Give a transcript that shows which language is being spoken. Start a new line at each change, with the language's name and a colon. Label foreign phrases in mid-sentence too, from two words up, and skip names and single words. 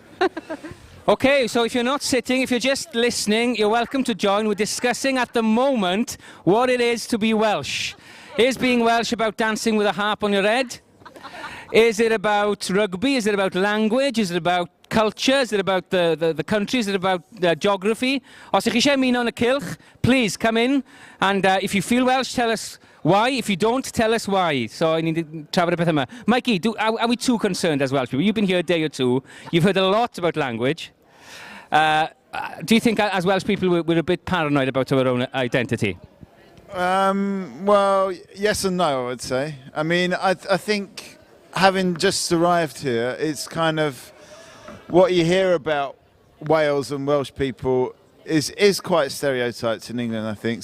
English: Okay, so if you're not sitting, if you're just listening, you're welcome to join. We're discussing at the moment what it is to be Welsh. Is being Welsh about dancing with a harp on your head? Is it about rugby? Is it about language? Is it about culture? Is it about the country? Is it about geography?
Welsh: Os ych chi eisiau ymuno yn y cylch,
English: please come in. And if you feel Welsh, tell us why. If you don't, tell us why. So I need to
Welsh: trafod y peth yma.
English: Mikey, are we too concerned as Welsh people? You've been here a day or two. You've heard a lot about language. Do you think as Welsh people we're a bit paranoid about our own identity? Well, yes and no, I would say. I mean, I think having just arrived here, it's kind of what you hear about Wales and Welsh people is quite stereotyped in England, I think.